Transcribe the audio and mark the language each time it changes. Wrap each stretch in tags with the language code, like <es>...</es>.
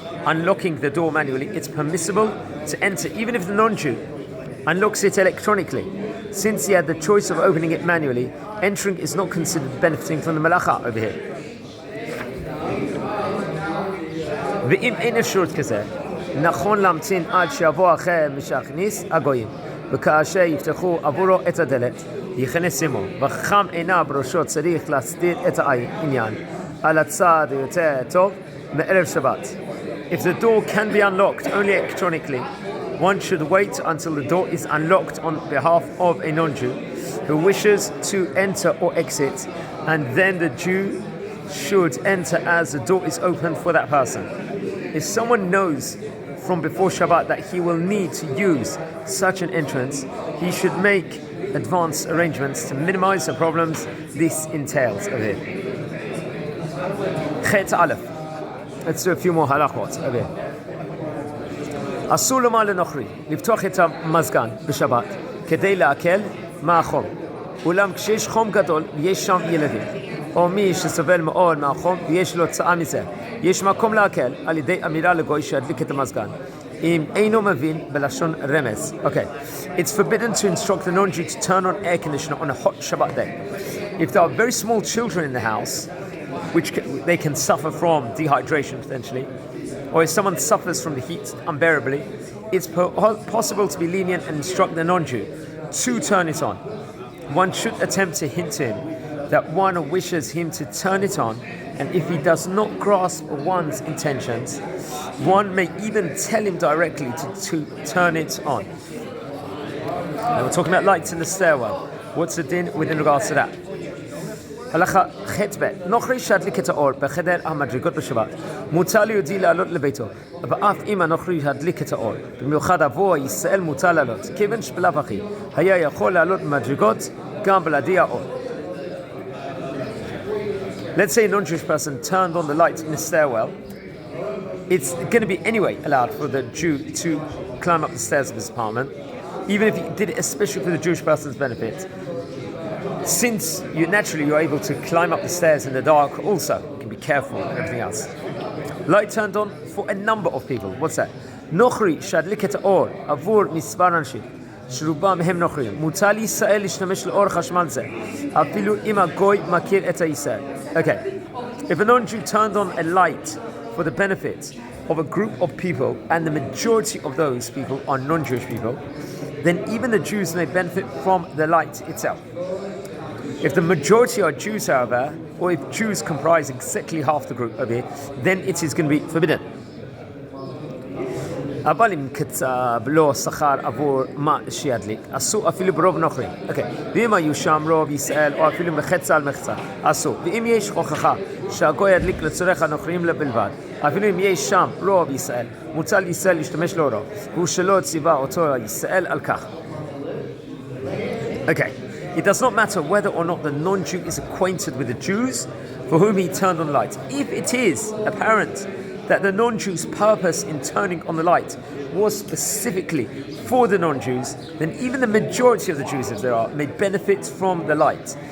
<en>unlocking the door manually, it's permissible to enter even if the non-Jew unlocks it electronically. Since he had the choice of opening it manually, entering is not considered benefiting from the malacha over here.</en> <he>ואם אין אפשרות כזה, נכון להמתין עד שיבוא אחר משכניס הגויים, וכאשר יפתחו עבורו את הדלת, יכנס עמו, וחכם עיניו בראשו צריך להסדיר את העניין על הצד היותר טוב מערב שבת.</he> <en>If the door can be unlocked only electronically, one should wait until the door is unlocked on behalf of a non-Jew who wishes to enter or exit, and then the Jew should enter as the door is opened for that person. If someone knows from before Shabbat that he will need to use such an entrance, he should make advanced arrangements to minimize the problems this entails over here. Chet Aleph. Let's do a few more halachot over here.</en> <he>אסור לומר לנוכרי לפתוח את המזגן בשבת כדי להקל מהחום. אולם כשיש חום גדול ויש שם ילדים, או מי שסובל מאוד מהחום ויש לו צעה מזה, יש מקום להקל על ידי אמירה לגוי שידליק את המזגן. אם אינו מבין בלשון רמז. Okay.</he> <en>It's forbidden to instruct the non-Jew to turn on air conditioner on a hot Shabbat day. If there are very small children in the house, which they can suffer from dehydration potentially, or if someone suffers from the heat unbearably, it's possible to be lenient and instruct the non-Jew to turn it on. One should attempt to hint to him that one wishes him to turn it on, and if he does not grasp one's intentions, one may even tell him directly to turn it on. Now we're talking about lights in the stairwell. What's the din within regards to that?</en> <he>הלכה ח' ב' נוכרי שהדליק את האור בחדר המדרגות בשבת מותר ליהודי לעלות לביתו, ואף אם הנוכרי הדליק את האור במיוחד עבור ישראל מותר לעלות, כיוון שבלאו הכי היה יכול לעלות במדרגות גם בלעדי האור.</he> <en>Let's say a non-Jewish person turned on the light in the stairwell. It's going to be anyway allowed for the Jew to climb up the stairs of his apartment, even if he did it especially for the Jewish person's benefit. Since you're able to climb up the stairs in the dark also, you can be careful and everything else. Light turned on for a number of people. What's that?</en> <he>נוכרי שהדליק את האור עבור מספר אנשים שרובם הם נוכרים. מותר לישראל להשתמש לאור חשמל זה, אפילו אם הגוי מכיר את הישראל.</he> <en>Okay. If a non-Jew turned on a light for the benefit of a group of people, and the majority of those people are non-Jewish people, then even the Jews may benefit from the light itself. If the majority are Jews, however, or if Jews comprise exactly half the group over here, then it is going to be forbidden.</en> <he>אבל אם קצב לא שכר עבור מה שידליק, אסור אפילו ברוב נוכרים. ואם היו שם רוב ישראל, או אפילו מחצה על מחצה, אסור. ואם יש הוכחה שהגוי ידליק לצורך הנוכרים בלבד, אפילו אם יש שם רוב ישראל, מותר לישראל להשתמש לאורו, והוא שלא ציווה אותו ישראל על כך.</he> <en>Okay. It does not matter whether or not the non-Jew is acquainted with the Jews for whom he turned on the light. If it is apparent that the non-Jew's purpose in turning on the light was specifically for the non-Jews, then even the majority of the Jews, if there are, may benefit from the light.</en>